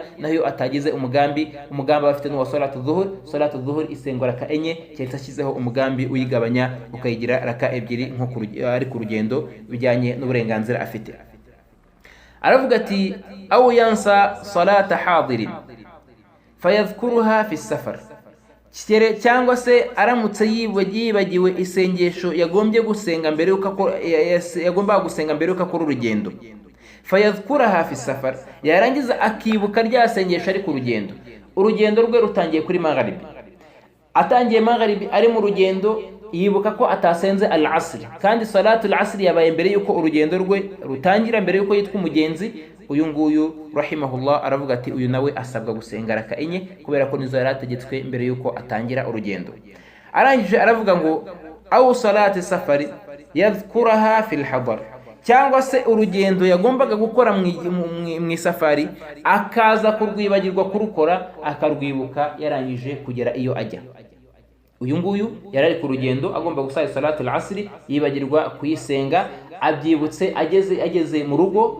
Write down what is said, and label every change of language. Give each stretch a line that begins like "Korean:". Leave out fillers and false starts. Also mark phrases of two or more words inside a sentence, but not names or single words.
Kinyarwanda: Nayo atagize umugambi bafite n'uwa
Arabic: صلاة الظهر
Kinyarwanda: isengwa raka enye, cyetse ashyizeho umugambi uyigabanya ukayigira raka ebyiri nko ari ku rugendo bijyanye n'uburenganzira afite. Aravuga ati
Arabic: أو ينسى صلاة حاضر فيذكرها في سفر,
Kinyarwanda: cyangwa se aramutse yibagiwe isengesho yagombye gusenga mbere yagomba gusenga mbere yuko akora urugendo,
Arabic: فيذكرها في سفر,
Kinyarwanda: yarangiza akibuka rya sengesho ari ku rugendo. Urugendo rwe rutangiye kuri magharibi, atangiye magharibi ari mu rugendo, yibuka ko atasenze al-asr kandi
Arabic: صلاة العصر
Kinyarwanda: yabaye mbere yuko urugendo rwe rutangira, mbere yuko yitwa umugenzi. Uyu nguyu rahimahullah aravuga ati uyu nawe asabwa gusenga raka enye kubera ko nizo yari ategetswe mbere yuko atangira urugendo. Arangije aravuga ngo
Arabic: أو صلاة سفر يذكرها في الحضر,
Kinyarwanda: cyangwa se urugendo yagombaga gukora mu isafari akaza kurwibagirwa kurukora, akarwibuka yarangije kugera iyo ajya. Uyu nguyu yari ari ku rugendo agomba gusara
Arabic: صلاة العصر,
Kinyarwanda: yibagirwa kuyisenga, abyibutse ageze mu rugo.